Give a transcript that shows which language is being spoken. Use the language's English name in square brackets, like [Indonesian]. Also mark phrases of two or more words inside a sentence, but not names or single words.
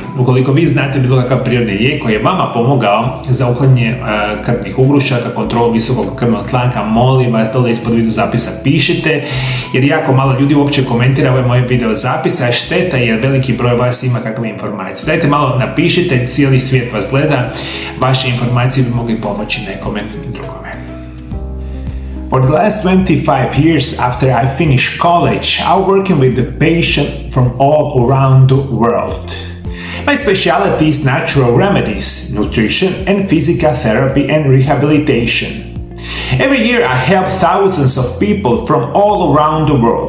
[Croatian] Ukoliko vi znate bilo kakav prirodni lijek koji je vama pomogao za uklanjanje krvnih ugrušaka, kontrolu visokog krvnog tlaka, molim vas da ispod video zapisa pišite, jer jako malo ljudi uopće komentira ove moje video zapise, a šteta jer veliki broj vas ima kakve informacije. Dajte malo napišite, cijeli svijet vas gleda, vaše informacije bi mogli pomoći nekome drugome. [English] For the last 25 years after I finished college, I'm working with the patient from all around the world. My specialty is natural remedies, nutrition, and physical therapy and rehabilitation. Every year I help thousands of people from all around the world.